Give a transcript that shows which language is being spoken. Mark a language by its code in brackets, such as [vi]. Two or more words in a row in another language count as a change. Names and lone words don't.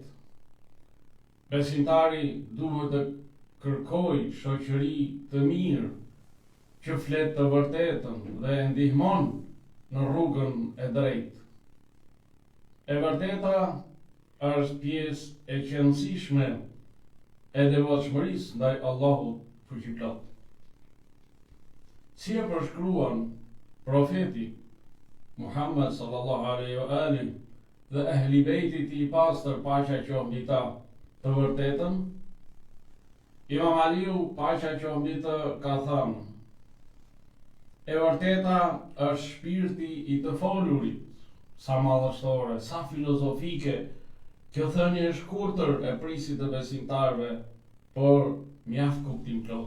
[sq] Besimtari duhet të kërkojë shoqëri të mirë, që flet të vërtetën dhe e ndihmon në rrugën e drejtë. E vërteta është pjesë e qëndrueshme e devotshmërisë ndaj Allahut fuqiplot. Si e përshkruan profeti Muhammed [ar] صلى الله عليه وآله [sq] dhe ehli bejtit I pastër, paqja qoftë mbi ta, të vërtetën, Imam Aliu, paqja qoftë mbi të, ka thënë: E vërteta është shpirti I të folurit. Sa madhështore, sa filozofike, kjo thënie e shkurtër e prisit të besimtarëve, por mjaft kuptimplot.